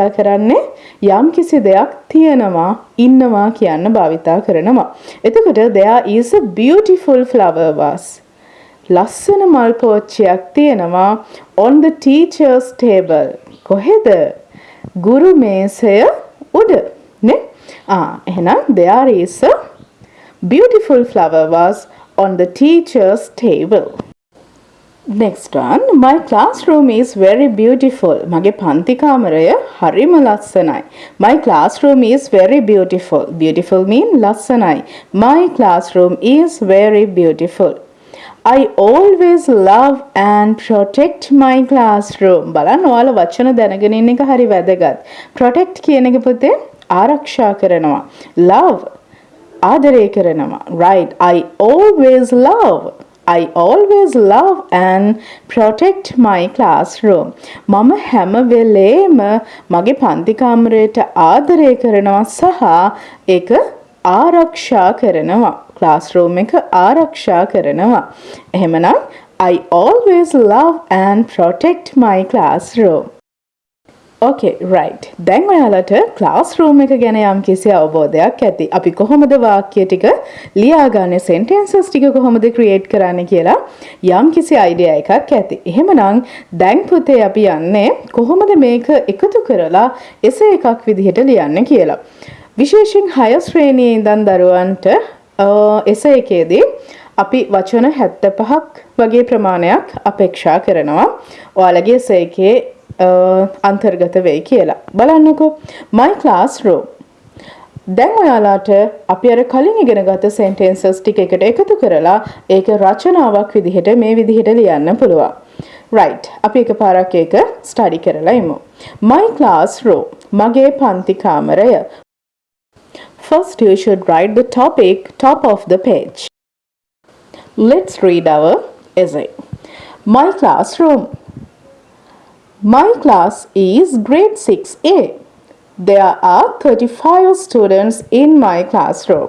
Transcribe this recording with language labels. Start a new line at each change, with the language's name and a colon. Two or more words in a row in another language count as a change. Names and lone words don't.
Sinhala: කරන්නේ යම් කිසි දෙයක් තියෙනවා ඉන්නවා කියන්න භාවිතා කරනවා එතකොට
English: there is a beautiful flower vase
Sinhala: ලස්සන මල් පෝච්චියක් තියෙනවා
English: on the teacher's table
Sinhala: කොහෙද ගුරු මේසය උඩ නේ එහෙනම්
English: there is a beautiful flower vase on the teacher's table. Next one, my classroom is very beautiful.
Sinhala: මගේ පන්ති කාමරය හරිම ලස්සනයි.
English: My classroom is very beautiful. Beautiful mean ලස්සනයි. My classroom is very beautiful. I always love and protect my classroom.
Sinhala: බලන්න ඔයාලා වචන දැනගෙන ඉන්න එක හරි වැදගත්. Protect කියන එක පුතේ ආරක්ෂා කරනවා. Love ආදරය කරනවා.
English: Right. I always love and protect my classroom.
Sinhala: මම හැම වෙලේම මගේ පන්ති කාමරයට ආදරය කරනවා සහ ඒක ආරක්ෂා කරනවා. classroom එක ආරක්ෂා කරනවා. එහෙමනම්
English: I always love and protect my classroom. Okay, right.
Sinhala: දැන් ඔයාලට classroom එක ගැන යම්කිසි අවබෝධයක් ඇති. අපි කොහොමද වාක්‍ය ටික ලියාගන්නේ sentences ටික කොහොමද create කරන්නේ කියලා යම්කිසි idea එකක් ඇති. එහෙමනම් දැන් පුතේ අපි යන්නේ කොහොමද මේක එකතු කරලා essay එකක් විදිහට ලියන්න කියලා. විශේෂයෙන් higher ශ්‍රේණියේ ඉඳන් දරුවන්ට essay එකේදී අපි වචන 75ක් වගේ ප්‍රමාණයක් අපේක්ෂා කරනවා. ඔයාලගේ essay එකේ අන්තර්ගත වෙයි කියලා. බලන්නකෝ
English: my classroom.
Sinhala: දැන් ඔයාලාට අපි අර කලින් ඉගෙනගත්ත sentences ටික එකට එකතු කරලා ඒක රචනාවක් විදිහට මේ විදිහට ලියන්න පුළුවන්. right. අපි එකපාරක් ඒක study කරලා ඉමු.
English: my classroom.
Sinhala: මගේ පන්ති කාමරය.
English: First you should write the topic top of the page. Let's read our essay. My classroom. My class is grade 6A. There are 35 students in my classroom.